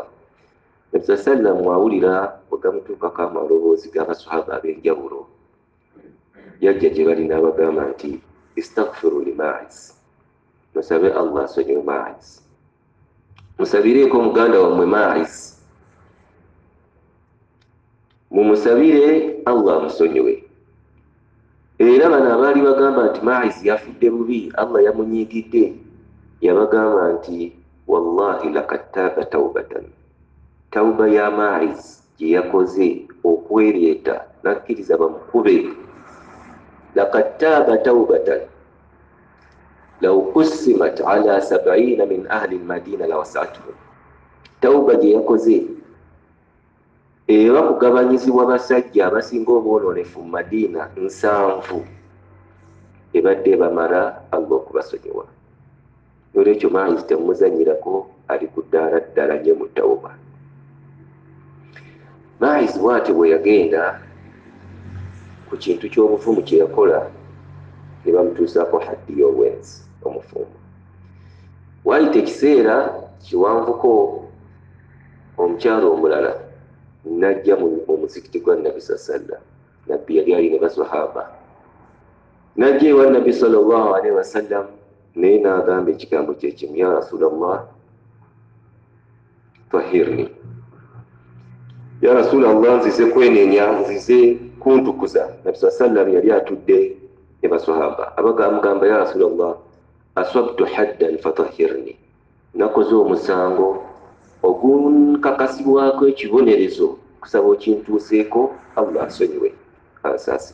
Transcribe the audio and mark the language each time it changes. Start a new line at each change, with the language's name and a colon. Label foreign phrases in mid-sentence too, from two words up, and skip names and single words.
Ganda: Nabi sallam awulira bwe gamutuukako amaloboozi g'abaswahaba ab'enjawulo, yajja gye bali n'abagamba nti
Arabic: استغفروا لماعز,
Ganda: musabe Allah asonyiwe Maizi. musabireko muganda wammwe Maiz, mumusabire Allah amusonyiwe. Era bano abaali bagamba nti Maiz yafudde bubi, Allah yamunyigidde, yabagamba nti
Arabic: والله لقد تاب توبة,
Ganda: tauba ya Maiz gye yakoze okwereeta nakkiriza bamukube,
Arabic: لقد تاب توبة لو قسمت على 70 من أهل المدينة لوسعتهم,
Ganda: tauba gye yakoze eba kugabanyizibwa basajja abasinga obwononefu mu Madina 7 ebadde bamala Allah okubasonyiwa. Olwekyo Maiz temuzanyirako, ali ku ddaala ddala nnyo mu tawuba. Maiz bw'atyo bwe yagenda ku kintu ky'obufumu kye yakola, ne bamutuusaako haddi y'obwenzi omufumbo. Waayita ekiseera kiwanvuko, omukyala omulala najja mu muzikiti gwa Nabbi sallallahu, Nabbi yali ali ne basahaba, najja ewa Nabbi
Arabic: صلى الله عليه وسلم,
Ganda: naye n'agamba ekigambo kye kimu,
Arabic: يا رسول الله طهرني, يا رسول الله
Ganda: nzize kwenenya, nzize kuntukuza. Nabbi sallallahu yali atudde ne basahaba, abagamugamba
Arabic: يا رسول الله أصبت حدا فطهرني,
Ganda: nakoze omusango ogunkakasibwako ekibonerezo, kusaba okintuuseeko Allah asonyiwe ansaasi.